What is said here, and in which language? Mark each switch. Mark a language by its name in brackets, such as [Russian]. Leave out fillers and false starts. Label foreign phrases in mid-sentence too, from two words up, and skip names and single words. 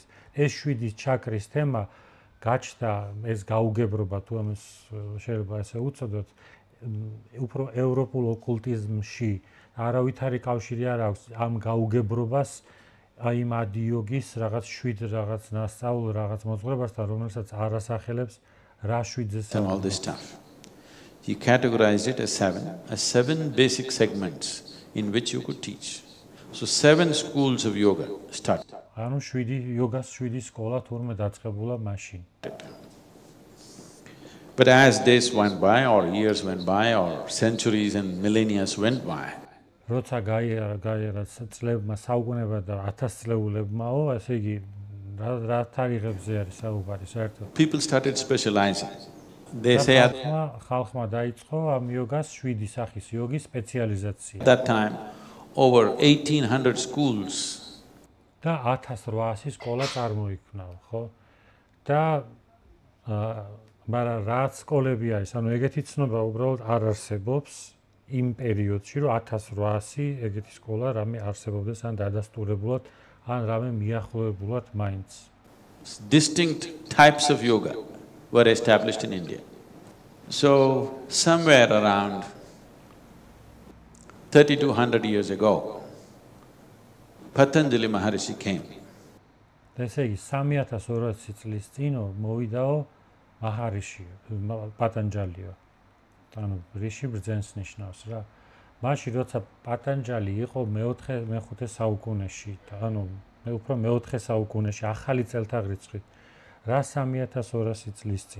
[Georgian] ეს 7 ჩაკრის თემა გაჩნდა, ეს გაუგებრობა თუ ამას შეიძლება ესე უწოდოთ, უფრო ევროპულ ოკულტიზმში არავითარი კავშირი არ აქვს ამ გაუგებრობას აი ამ ადი იოგის რაღაც 7 რაღაც ნასწავლ რაღაც მოძღვრებასთან, რომელსაც არ ასახელებს რა 7-ზე [English] all this stuff. He categorized it as 7 basic segments in which you could teach. So 7 schools of yoga started. [Georgian] ანუ 7 იოგას 7 სკოლა თურმე დაწყებულა მაშინ. [English] But as days went by or years went by or centuries and millennia went by, [Georgian] როცა გაიარა წლებმა საუკუნეებმა და 1000 წლეულებმაო, ესე იგი რა თარიღებზე არის საუბარი საერთოდ. [English] People started specializing. They say [Georgian] ხალხმა დაიწყო ამ იოგას 7 სახის იოგის სპეციალიზაცია. [English] That time over 1800 schools [Georgian] და 1800 სკოლა წარმოიქმნა, ხო? და მაგრამ რა სკოლები არის, ანუ ეგეთი ცნობა უბრალოდ არ არსებობს იმ პერიოდში, რომ 1800 ეგეთი სკოლა რამე არსებობდეს ან დადასტურებულად, ან რამე მიახლოებულად მაინც. [English] Distinct types of yoga were established in India. So somewhere around 3200 years ago, Patanjali Maharishi came. [Georgian] ესე იგი 3200 წლის წინო მოვიდაო მაჰარიში, პატანჯალიო. ანუ რიში ბრძენს ნიშნავს რა. მაშინ როცა პატანჯალი იყო მე-5 საუკუნეში, ანუ უფრო მე-4 საუკუნეში, ახალი წელთაღრიცხვით, რა 3200 წლის წინ.